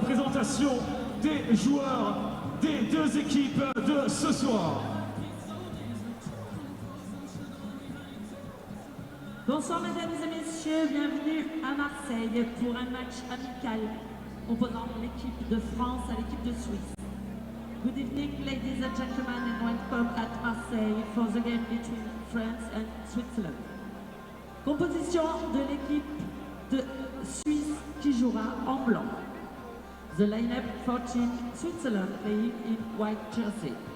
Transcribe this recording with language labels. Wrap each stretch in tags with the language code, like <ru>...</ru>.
<fr>présentation des joueurs des deux équipes de ce soir. Bonsoir mesdames et messieurs, bienvenue à Marseille pour un match amical opposant l'équipe de France à l'équipe de Suisse.</fr> <en>Good evening ladies and gentlemen and welcome at Marseille for the game between France and Switzerland.</en> <fr>Composition de l'équipe de Suisse qui jouera en blanc.</fr> <en>The lineup for Team Switzerland playing in white jersey.</en>